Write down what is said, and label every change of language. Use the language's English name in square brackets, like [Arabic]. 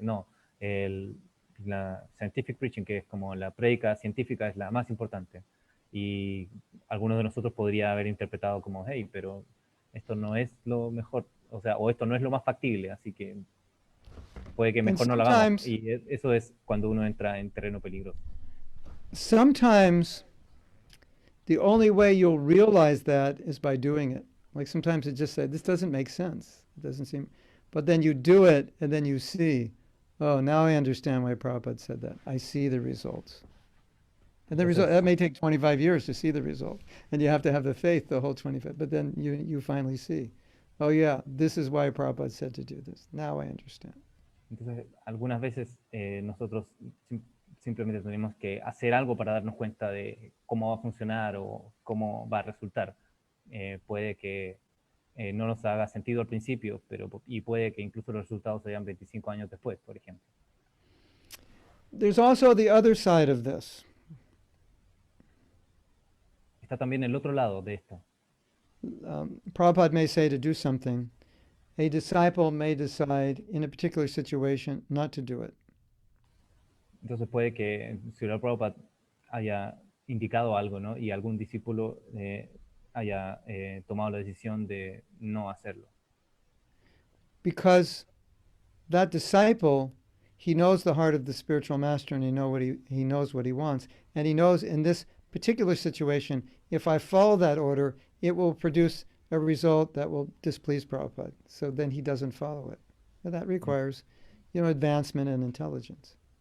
[Spanish] No, la scientific preaching, que es como la prédica científica, es la más importante. Y algunos de nosotros podría haber interpretado como, hey, pero esto no es lo mejor, o sea, o esto no es lo más factible, así que puede que mejor no lo hagamos. Y eso es cuando uno entra en terreno peligroso. [English] Sometimes the only way you'll realize that is by doing it. Like sometimes it just said, this doesn't make sense. It doesn't seem, but then you do it and then you see, oh, now I understand why Prabhupada said that. I see the results. And the result, that may take 25 years to see the result. And you have to have the faith the whole 25, but then you finally see, oh yeah, this is why Prabhupada said to do this. Now I understand. [Spanish] Entonces, algunas veces nosotros simplemente tenemos que hacer algo para darnos cuenta de cómo va a funcionar o cómo va a resultar. Puede que no nos haga sentido al principio, y puede que incluso los resultados sean 25 años después, por ejemplo. [English] There's also the other side of this. [Spanish] Está también el otro lado de esto. [English] Prabhupada may say to do something. A disciple may decide in a particular situation not to do it. [Spanish] Entonces puede que Srila Prabhupada haya indicado algo, ¿no? Y algún discípulo haya tomado la decisión de no hacerlo. [English] Because that disciple, he knows the heart of the spiritual master, and he knows what he wants, and he knows in this particular situation, if I follow that order, it will produce a result that will displease Prabhupada. So then he doesn't follow it. And that requires, advancement and intelligence.